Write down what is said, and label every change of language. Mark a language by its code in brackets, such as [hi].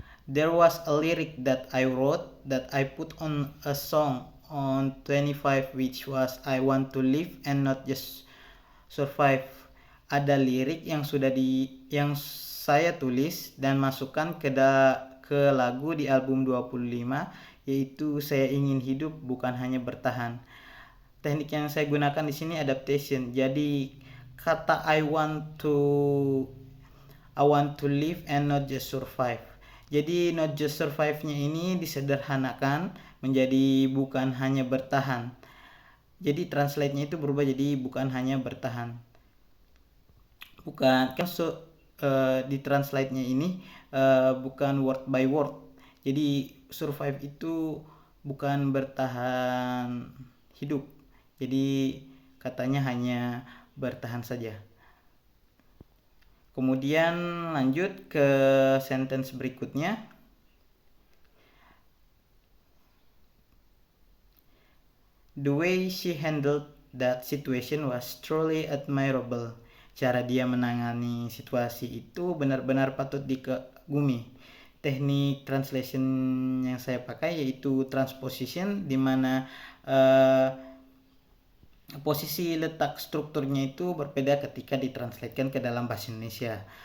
[en] There was a lyric that I wrote that I put on a song on 25, which was I want to live and not just survive. [id] Ada lirik yang yang saya tulis dan masukkan ke lagu di album 25, yaitu saya ingin hidup bukan hanya bertahan. Teknik yang saya gunakan di sini adaptation. Jadi kata [en] I want to live and not just survive. [id] Jadi not just survive-nya ini disederhanakan menjadi bukan hanya bertahan. Jadi translate-nya itu berubah jadi bukan hanya bertahan. Bukan kan di translate-nya ini bukan [en] word by word. [id] Jadi survive itu bukan bertahan hidup. Jadi katanya hanya bertahan saja. Kemudian lanjut ke sentence berikutnya. [en] The way she handled that situation was truly admirable. [id] Cara dia menangani situasi itu benar-benar patut dikagumi. Teknik translation yang saya pakai yaitu transposition, di mana posisi letak strukturnya itu berbeda ketika ditranslatekan ke dalam bahasa Indonesia.